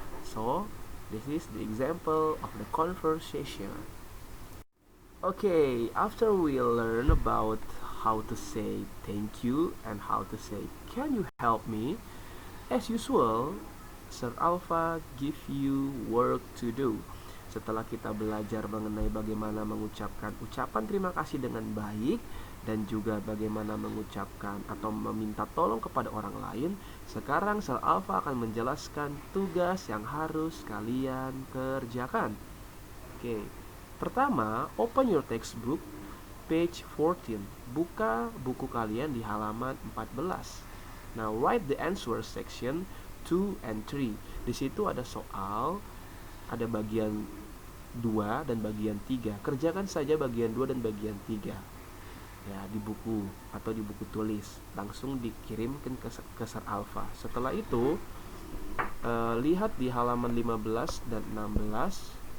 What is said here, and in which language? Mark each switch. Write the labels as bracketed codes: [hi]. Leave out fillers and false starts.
[en] So, this is the example of the conversation. Okay, after we learn about how to say thank you and how to say can you help me, as usual, Sir Alpha give you work to do. [id] Setelah kita belajar mengenai bagaimana mengucapkan ucapan terima kasih dengan baik dan juga bagaimana mengucapkan atau meminta tolong kepada orang lain, sekarang Sir Alpha akan menjelaskan tugas yang harus kalian kerjakan. [en] Oke. [id] Pertama, [en] open your textbook page 14. [id] Buka buku kalian di halaman 14. [en] Now, write the answer section 2 and 3. [id] Di situ ada soal, ada bagian 2 dan bagian 3. Kerjakan saja bagian 2 dan bagian 3. Ya, di buku atau di buku tulis. Langsung dikirimkan ke Sir Alpha. Setelah itu, lihat di halaman 15 dan 16.